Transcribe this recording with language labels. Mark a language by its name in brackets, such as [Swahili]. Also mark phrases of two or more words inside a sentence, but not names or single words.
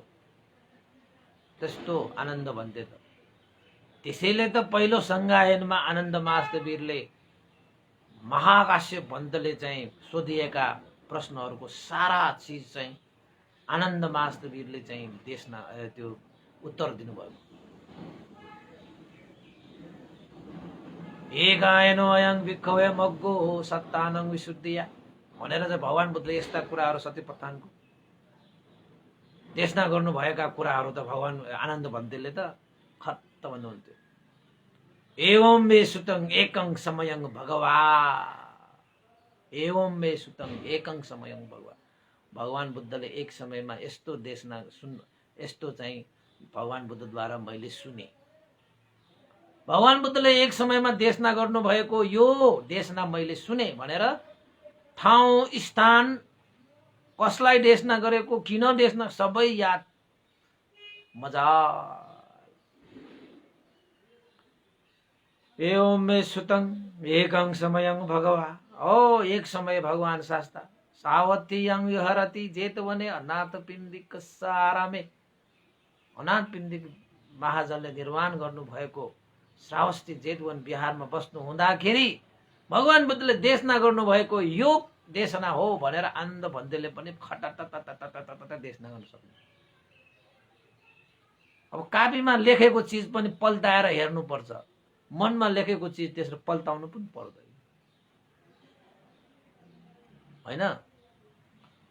[Nepali] त्यस्तो आनन्द भन्थे त। त्यसैले त पहिलो संगायनमा आनन्द महास्तवीरले महाकाश्यप भन्तले चाहिँ सोधिएका प्रश्नहरूको सारा चीज चाहिँ आनन्द महास्तवीरले चाहिँ देशना त्यो उत्तर दिनुभएको। [Pali] एकायनो अयं विखवे मग्गो सत्तानं विशुद्धिया [Nepali] भनेर चाहिँ भगवान बुद्धले यस्ता कुराहरू सत्यपथानको देशना गर्नुभएका कुराहरू त भगवान आनन्द भन्तेले त खत्त भन्नुहुन्थ्यो। [Pali] एवं मे सुतं एकं समयं भगवा, एवं मे सुतं एकं समयं भगवा। [Nepali] भगवान बुद्धले एक समयमा यस्तो देशना यस्तो चाहिँ भगवान बुद्धद्वारा मैले सुने। भगवान बुद्धले एक समयमा देशना गर्नुभएको यो देशना मैले सुने भनेर ठाउँ, स्थान, कसलाई देशना गरेको, किन देशना, सबै याद मजा। [Pali] एवं मे सुतं एकं समयं भगवा। ओ एक समय भगवान शास्ता सावतीयं विहरति जेतवने अनाथ पिण्डिक सारामे। [Nepali] अनाथ पिण्डिक महाजनले निर्माण गर्नु भएको श्रावस्ती जेतवन बिहारमा बस्नु हुँदाखेरि भगवान बुद्धले देशना गर्नु भएको यो देशना हो भनेर आनन्द भन्देले पनि खटटटटटटटट देशना गर्न सक्नु। अब कापीमा लेखेको चिज पनि पल्टाएर हेर्नुपर्छ, मनमा लेखेको चिज त्यसरी पल्टाउनु पनि पर्दैन हैन।